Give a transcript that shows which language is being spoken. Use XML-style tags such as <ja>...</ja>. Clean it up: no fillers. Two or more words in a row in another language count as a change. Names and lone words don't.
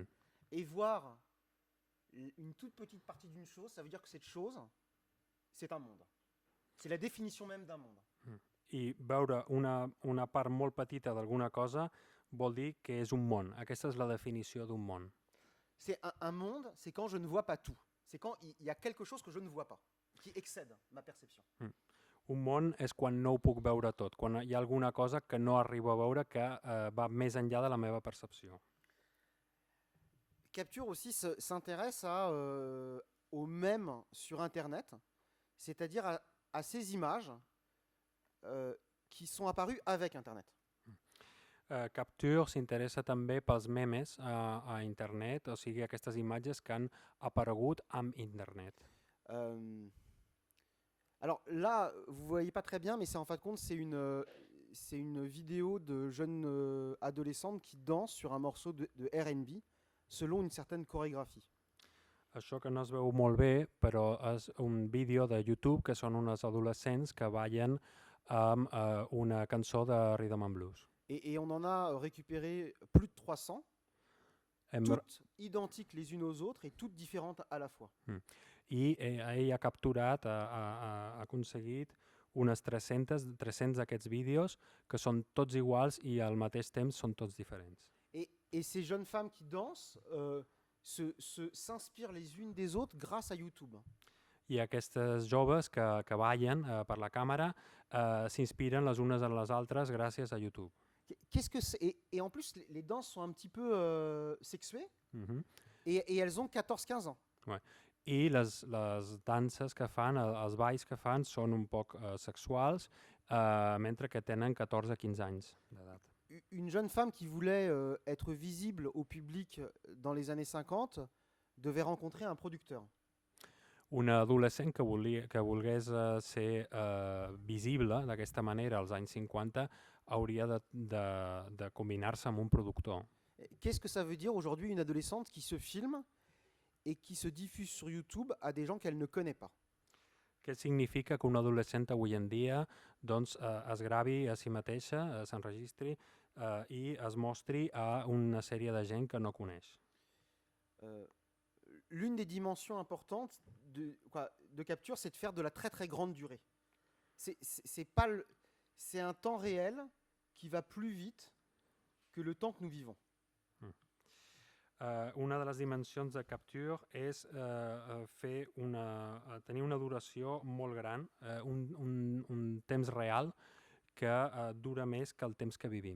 <fr>Et voir une toute petite partie d'une chose, ça veut dire que cette chose, c'est un monde. C'est la définition même d'un monde.</fr> <ca>I veure una part molt petita d'alguna cosa vol dir que és un món. Aquesta és la definició d'un món.</ca> <fr>C'est un monde, c'est quand je ne vois pas tout. C'est quand il y a quelque chose que je ne vois pas, qui excède ma perception.</fr> <ca>Un món és quan no ho puc veure tot, quan hi ha alguna cosa que no arribo a veure que va més enllà de la meva percepció.</ca> <fr>Capture aussi s'intéresse au mème sur Internet, c'est-à-dire à ces images qui sont apparues avec Internet.</fr> <ca>Capture s'interessa també pels memes a internet, o sigui, aquestes imatges que han aparegut amb internet.</ca> <fr>Alors là, vous voyez pas très bien, mais c'est en fin de compte, c'est une vidéo de jeunes adolescentes qui dansent sur un morceau de R&B selon une certaine chorégraphie.</fr> <ca>Això que no es veu molt bé, però és un vídeo de YouTube que són unes adolescents que ballen amb una cançó de</ca> <en>Rhythm and Blues.</en> <fr>Et on en a récupéré plus de 300,</fr> <ca>Hem,</ca> <fr>toutes identiques les unes aux autres et toutes différentes à la fois.</fr> <ca>I ell ha capturat, ha aconseguit unes 300 d'aquests vídeos que són tots iguals i al mateix temps són tots diferents.</ca> <fr>Et ces jeunes femmes qui dansent s'inspirent les unes des autres grâce à YouTube.</fr> <ca>I aquestes joves que ballen per la càmera s'inspiren les unes en les altres gràcies a YouTube.</ca> <fr>Qu'est-ce que c'est et en plus, les danses sont un petit peu sexuées et elles ont 14-15 ans. Ouais.</fr> <ca>I les danses que fan, els balls que fan són un poc sexuals, mentre que tenen 14-15 anys d'edat.</ca> <fr>Une jeune femme qui voulait être visible au public dans les années 50 devait rencontrer un producteur.</fr> <ca>Una adolescent que volgués ser visible d'aquesta manera als anys 50 hauria de combinar-se amb un productor.</ca> <fr>Qu'est-ce que ça veut dire aujourd'hui une adolescente qui se filme et qui se diffuse sur YouTube à des gens qu'elle ne connaît pas?</fr> <ca>Què significa que una adolescent avui en dia doncs, es gravi a si mateixa, s'enregistri i es mostri a una sèrie de gent que no coneix?</ca> <fr>L'une des dimensions importantes de capture, c'est de faire de la très très grande durée. C'est un temps réel qui va plus vite que le temps que nous vivons.</fr> <ca>Una de les dimensions de capture és tenir una duració molt gran, un temps real que dura més que el temps que vivim.</ca>